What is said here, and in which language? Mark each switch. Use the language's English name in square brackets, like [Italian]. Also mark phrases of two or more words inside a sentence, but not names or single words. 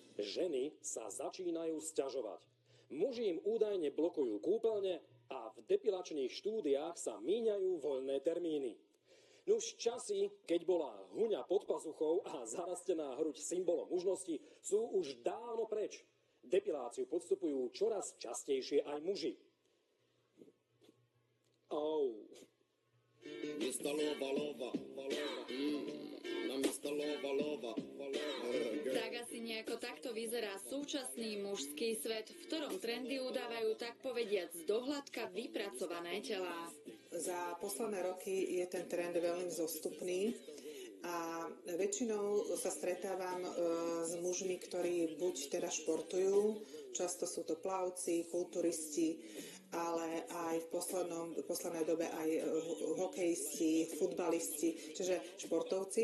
[Slovak] ženy sa začínajú sťažovať. Muži im údajne blokujú kúpeľne a v depilačných štúdiách sa míňajú voľné termíny. Nuž časy, keď bola huňa pod pazuchou a zarastená hruď symbolom mužnosti, sú už dávno preč. Depiláciu podstupujú čoraz častejšie aj muži. [English] Mr. Lova, lova, lova, na Mr. Lova, lova, lova. [Slovak] Tak asi nejako takto vyzerá súčasný mužský svet, v ktorom trendy udávajú tak povediac dohľadka vypracované telá. Za posledné roky je ten trend veľmi zostupný a väčšinou sa stretávam s mužmi, ktorí buď teda športujú, často sú to plavci, kulturisti, ale aj v poslednej dobe aj hokejisti, futbalisti, čiže športovci.